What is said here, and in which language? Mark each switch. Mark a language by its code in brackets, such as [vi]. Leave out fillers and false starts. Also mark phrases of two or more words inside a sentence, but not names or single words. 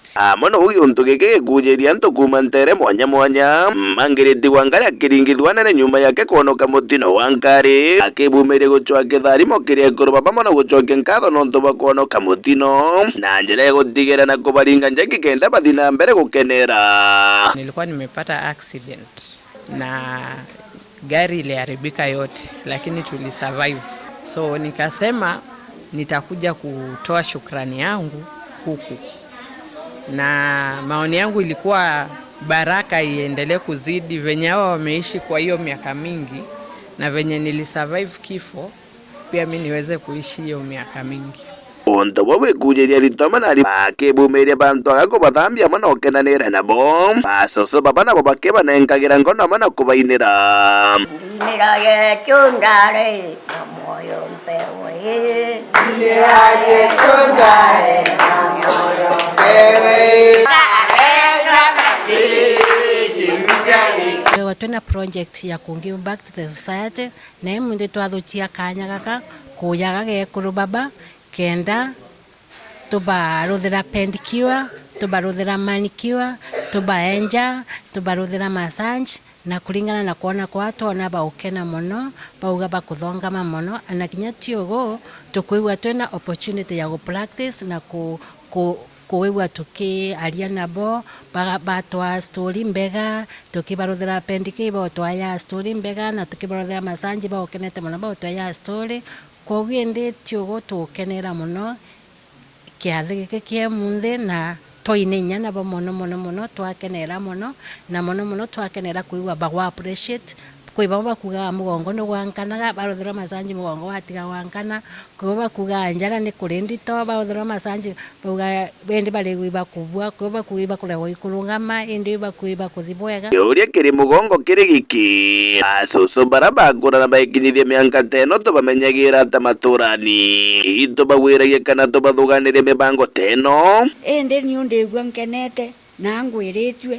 [mer] mono uyu untu giki gujeria ntu kuma ntere mwanya mangiriti wangari akiringithwana na nyuma yake kuonoka mutino wangari akibumire guchwa kitharimo kiria kuru baba mono guchokia nkatho nontu bakuonoka mutino na njira ya gutigira na kubaringa njaki kenda bathina mbere gukenera [sw] nilikuwa nimepata accident na gari iliharibika yote lakini tulisurvive so nikasema nitakuja kutoa shukrani yangu huku na maoni yangu ilikuwa baraka iendelee kuzidi venye hao wameishi kwa hiyo miaka mingi na venye nilisurvive kifo pia mimi niweze kuishi hiyo miaka mingi [mer] onto wawe kujeria ritoma na bakibumiria bantu agakubathambia mono kenanira nabo basoso baba nabo bakeba nenkagira ngono mono kubainira Mira yechundare moyo mpewe Mira yechundare moyo mpewe Watwena project ya kungive [en] back to the society [mer] na imunde twathuchia kanya gaka kuyaga gekuru baba kenda tubaruthira pedicure tubaruthira manicure tubaenja tubaruthira massage na kuringana na kuona kwa tona baukena muno bauga bakuthongama muno na kinya tiogo tukuigwa twena opportunity ya go practice na kuigwa tukiaria nabo batwa story mbega tukibaruthira pedicure batwa story mbega na tukibaruthira massage baukenete muno batwa story kogwende tiogo tukenera muno kiathi giki kie munthi na toinenya nabo mono twakenera mono na mono twakenera kuigwa bagwa appreciate kwiba bakuga mugongo no wankanaga barothera masanji mugongo watiga wankana kuba kuga njara ni kurindi to barothera masanji buga bende bale gwiba kubwa kuba kuiba kulewa ikulungama indi bakuiba kuthibwega uria kiri mugongo kiri giki asusu baraba kurana baikinyithia mianka teno tubamenyagira ta maturani ito bagwiragie kana tubathuganire mibango teno indi ni undigua nkenete na ngwiritwe